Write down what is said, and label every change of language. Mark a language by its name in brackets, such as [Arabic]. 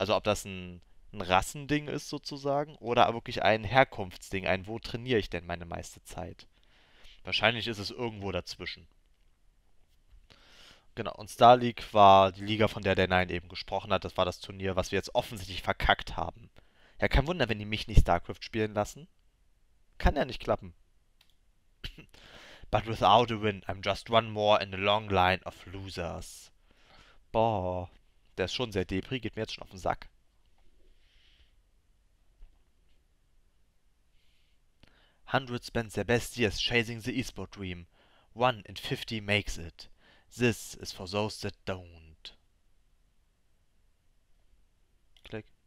[German] Also ob das ein Rassending ist sozusagen oder wirklich ein Herkunftsding, ein wo trainiere ich denn meine meiste Zeit. Wahrscheinlich ist es irgendwo dazwischen. Genau, und Star League war die Liga, von der der Nein eben gesprochen hat. Das war das Turnier, was wir jetzt offensichtlich verkackt haben. Ja, kein Wunder, wenn die mich nicht StarCraft spielen lassen. Kann ja nicht klappen. [English] But without a win, I'm just one more in a long line of losers. [German] Boah, der ist schon sehr depri, geht mir jetzt schon auf den Sack. [English] Hundreds spend their best years chasing the esport dream. 1 in 50 makes it. This is for those that don't. Click.